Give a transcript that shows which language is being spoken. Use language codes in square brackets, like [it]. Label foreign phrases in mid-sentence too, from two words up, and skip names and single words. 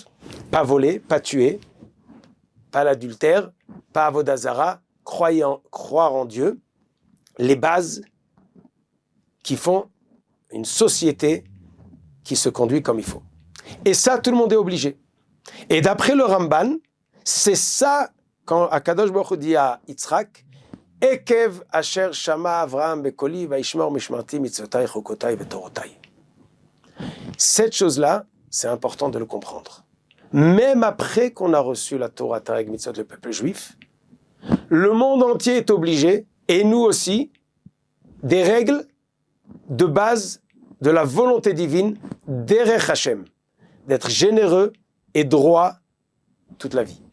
[fr] Pas voler, pas tuer, pas l'adultère, pas avodazara, croire en Dieu. Les bases qui font une société qui se conduit comme il faut. Et ça, tout le monde est obligé. Et d'après le Ramban, c'est ça quand [he] הקדוש ברוך הוא [fr] dit à Yitzhak, [he] עקב אשר שמע אברהם בקלי וישמר משמרתי מצותי חקותי ותורתי. [fr] Cette chose-là, c'est important de le comprendre. Même après qu'on a reçu la [he] תורה תרי"ג מצוות, [fr] le peuple juif, le monde entier est obligé, et nous aussi, des règles de base de la volonté divine, [he] דרך השם, [fr] d'être généreux et droit toute la vie.